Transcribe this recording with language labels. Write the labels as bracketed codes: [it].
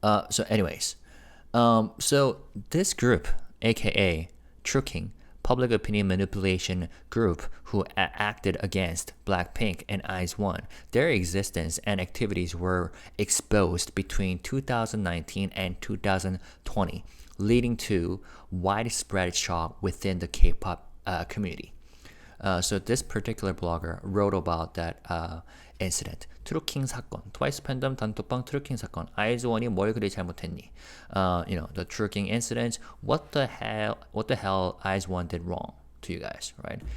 [en] So anyways, so this group, aka Truking, public opinion manipulation group who acted against Blackpink and IZ*ONE, their existence and activities were exposed between 2019 and 2020, leading to widespread shock within the K-pop community. So this particular blogger wrote about that incident. [ko] 트루킹 사건, 트와이스 팬덤 단톡방 트루킹 사건, IZ*ONE이 뭘 그리 잘못했니? [en] The truking incident. What the hell IZ*ONE did wrong to you guys, right?